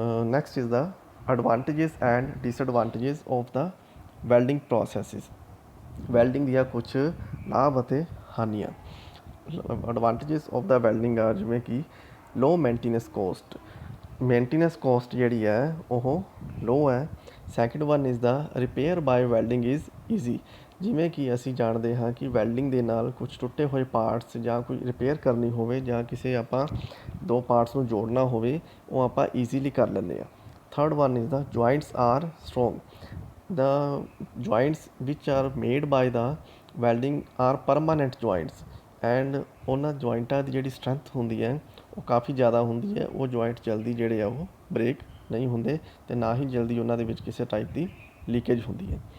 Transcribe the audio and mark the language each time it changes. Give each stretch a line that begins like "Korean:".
English: Next is the advantages and disadvantages of the welding processes.
Punjabi: Welding ਦੀਆਂ ਕੁਛ ਲਾਭ ਅਤੇ ਹਾਨੀਆਂ।
English: advantages of the welding ਆ
Punjabi: ਜਿਵੇਂ ਕਿ
English: Low maintenance cost. Maintenance cost
Punjabi: ਜਿਹੜੀ ਹੈ ਉਹ
English: Low ਹੈ। Second one is the repair by welding is easy.
Punjabi: ਜਿਵੇਂ ਕਿ ਅਸੀਂ ਜਾਣਦੇ ਹਾਂ ਕਿ ਵੈਲਡਿੰਗ ਦੇ ਨਾਲ ਕੁਛ ਟੁੱਟੇ ਹੋਏ ਪਾਰਟਸ ਜਾਂ ਕੋਈ ਰਿਪੇਅਰ ਕਰਨੀ ਹੋਵੇ ਜਾਂ ਕਿਸੇ ਆਪਾਂ ਦੋ ਪਾਰਟਸ ਨੂੰ ਜੋੜਨਾ ਹੋਵੇ ਉਹ ਆਪਾਂ ਈਜ਼ੀਲੀ ਕਰ ਲੈਂਦੇ ਹਾਂ।
English: Third one is the joints are strong. The joints which are made by the welding are permanent joints
Punjabi: and ਉਹਨਾਂ ਜੁਆਇੰਟਾਂ ਦੀ ਜਿਹੜੀ ਸਟਰੈਂਥ ਹੁੰਦੀ ਹੈ ਉਹ ਕਾਫੀ ਜ਼ਿਆਦਾ ਹੁੰਦੀ ਹੈ। ਉਹ ਜੁਆਇੰਟ ਜਲਦੀ ਜਿਹੜੇ ਆ ਉਹ ਬ੍ਰੇਕ ਨਹੀਂ ਹੁੰਦੇ ਅਤੇ ਨਾ ਹੀ ਜਲਦੀ ਉਹਨਾਂ ਦੇ ਵਿੱਚ ਕਿਸੇ ਟਾਈਪ ਦੀ ਲੀਕੇਜ ਹੁੰਦੀ ਹੈ।